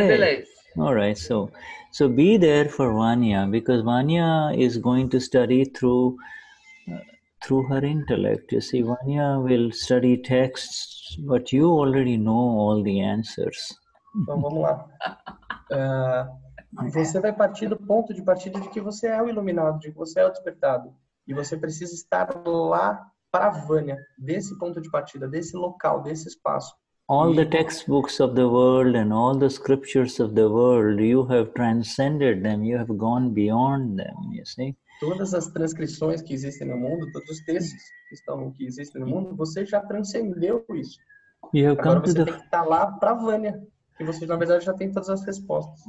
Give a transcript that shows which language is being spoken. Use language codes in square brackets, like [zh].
[en] And beliefs. All right. So be there for Vanya, because Vanya is going to study through her intellect. You see, Vanya will study texts, but you already know all the answers. [pt] Então vamos lá. Você vai partir do ponto de partida de que você é o iluminado, de que você é o despertado. E você precisa estar lá para a Vânia, desse ponto de partida, desse local, desse espaço. [en] All the textbooks of the world and all the scriptures of the world, you have transcended them, you have gone beyond them, you see. [pt] Todas as transcrições que existem no mundo, todos os textos que existem no mundo, você já transcendeu isso. Agora você tem que estar lá para a Vânia, que você na verdade já tem todas as respostas.